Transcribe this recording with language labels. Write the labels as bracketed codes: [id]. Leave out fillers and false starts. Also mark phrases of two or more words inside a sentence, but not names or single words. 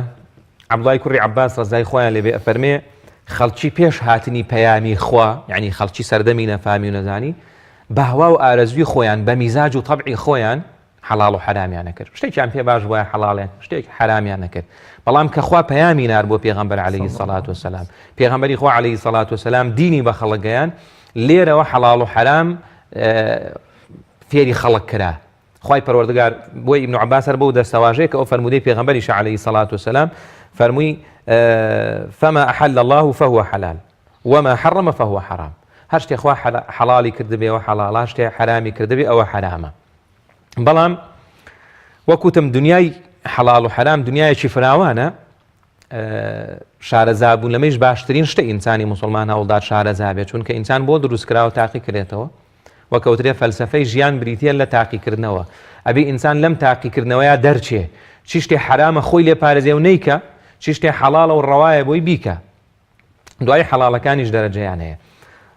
[ckb] عەبدوڵای کوڕی عەباس ڕەزای خۆیان لێبێ ئەفەرمێ خەڵکی پێش هاتنی پەیامی خوا یعنی خەڵکی سەردەمی نەفامی و نەزانی بە هەوا و ئارەزوی خۆیان بە میزاج و تەبعی خۆیان حەڵاڵ و حرامیان نەکرد شتێکیان پێ باش بووە حەڵاڵێن شتێک حرامیان نەکرد بەڵام کە خوا پەیامی نار بۆ پێغەمبەر [ar] عەلەیهی سەڵات وسەلام [ckb] پێغەمبەری خوا [ar] عەلەیهی سەڵات وسەلام [ckb] دینی بە خەڵک گەیاند لێرەوە حەڵاڵ و حرام فێری خەڵک کرا. خوای پەروەردگار بۆی ئیبن عەباس بەو دەستەواژەیە کە ئەو فەرمودەی پێغەمبەریش [ar] عەلەیهی سەڵات وسەلام [ckb] فەرمووی [ar] فما أحل الله فهو حلال وما حرم فهو حرام [ckb] هەر شتێک خوا حەڵاڵی کردبێەوە حەڵاڵ هەر شتێک حرامی کردبێ ئەوە حرامە. بەڵام وەکوتم دنیای حەڵاڵ و حرام دنیایەکی فراوانە شارەزابوون لەمەش باشترین شتە ئینسانی مسلمان هەوڵدار شارەزا بێت چونکە ئینسان بۆ دروستکراوە تاقی کرێتەوە وەکەوترێ فەلسەفەی ژیان بریتە لە تاقیکردنەوە ئەبێ ئینسان لەم تاقیکردنەوەیە دەرچێ چی شتێک حرامە خۆی لێ پارێزێ و نەیکە چی شتێک حەڵاڵە و ڕەوایە بۆی بیکە دوای حەڵاڵەکانیش دەرەجەیان هەیە.